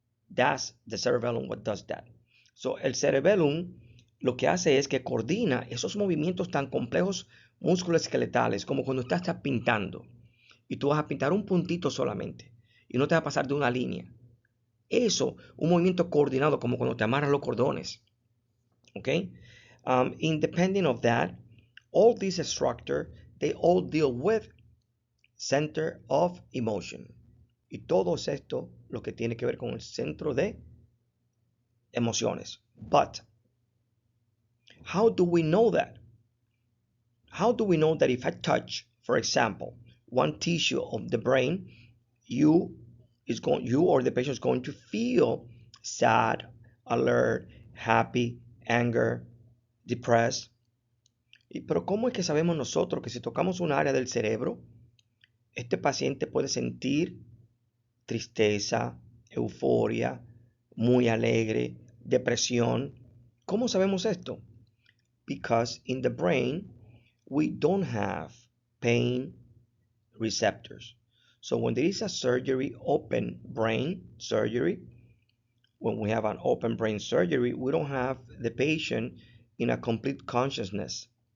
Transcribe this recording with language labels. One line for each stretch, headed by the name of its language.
English: That's the cerebellum what does that.
Spanish: So el cerebellum lo que hace es que coordina esos movimientos tan complejos musculoesqueletales como cuando estás pintando y tú vas a pintar un puntito solamente y no te va a pasar de una línea. Eso, un movimiento coordinado como cuando te amarras los cordones.
English: Okay? Independent of that, all these structures, they all deal with center of emotion.
Spanish: Y todo esto lo que tiene que ver con el centro de emociones.
English: But how do we know that? How do we know that if I touch, for example, one tissue of the brain, you or the patient is going to feel sad, alert, happy, anger, depressed?
Spanish: Pero ¿cómo es que sabemos nosotros que si tocamos un área del cerebro, este paciente puede sentir tristeza, euforia, muy alegre, depresión? ¿Cómo sabemos esto?
English: Because in the brain, we don't have pain receptors. So when there is a surgery, open brain surgery, when we have an open brain surgery, we don't have the patient in a complete unconsciousness.